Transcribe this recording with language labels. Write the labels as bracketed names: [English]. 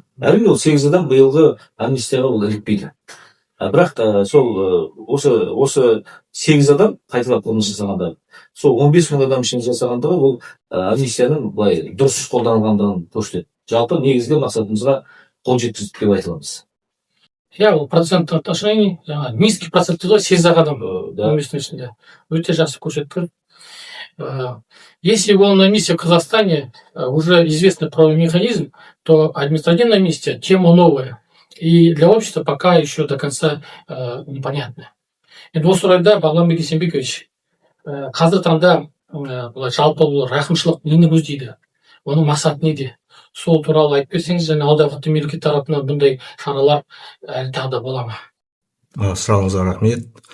[Kazakh] Әрине ол 8 адам биылғы амнистияға ол ілікпейді. Бірақ сол осы 8 адам қайталап қылмыс жасағанда, сол 15 мың адам үшін жасағандығы ол амнистияның былай дұрыс қолданылғандығын көрсетеді. Жалпы негізгі мақсатымызға қол жеткіздік деп айта аламыз. Ол проценттік отношений, [Russian] низкий процент [Kazakh] дейді ғой, 8 адам өмірдің ішінде. Өте жақсы көрсеткіш. [Russian] Если уголовная амнистия в Казахстане уже известный правовой механизм, то административная амнистия тема новая. И для общества пока еще до конца непонятно. [Kazakh] Енді осы орайда Бағлан Есенбекович, қазір таңда жалпы рақымшылық нені көздейді? Оның мақсаты неде? Сол туралы айтып берсеңіз, және алдағы мемлекет тарапынан бұндай шаралар әлі тағы да бола ма? Сұрағыңызға рахмет.